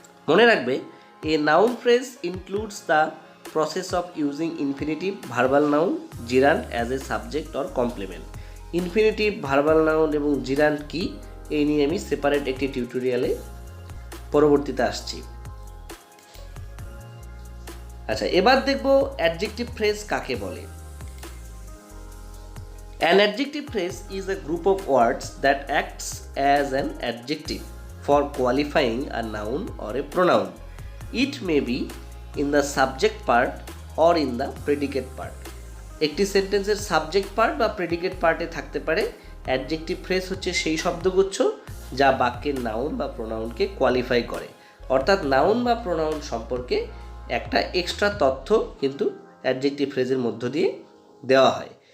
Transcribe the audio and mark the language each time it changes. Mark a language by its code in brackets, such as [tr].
[bn] মনে রাখবে [en] A noun phrase includes the process of using infinitive, verbal noun, gerund as a subject or complement. [bn] Infinitive, verbal noun এবং জিরান্ড কি, এই নিয়ে আমি সেপারেট একটি টিউটোরিয়ালে পরবর্তীতে আসছি। আচ্ছা, এবার দেখব অ্যাডজেক্টিভ ফ্রেজ কাকে বলে। [en] An adjective phrase is a group of words that acts as an adjective for qualifying a noun or a pronoun. It may be in the subject part or in the predicate part. [bn] একটি সেন্টেন্সের subject part বা predicate পার্টে থাকতে পারে। Adjective phrase হচ্ছে সেই শব্দগুচ্ছ যা বাক্যের নাউন বা প্রোনাউনকে কোয়ালিফাই করে, অর্থাৎ নাউন বা প্রোনাউন সম্পর্কে একটা এক্সট্রা তথ্য কিন্তু অ্যাডজেক্টিভ ফ্রেজের মধ্য দিয়ে দেওয়া হয়।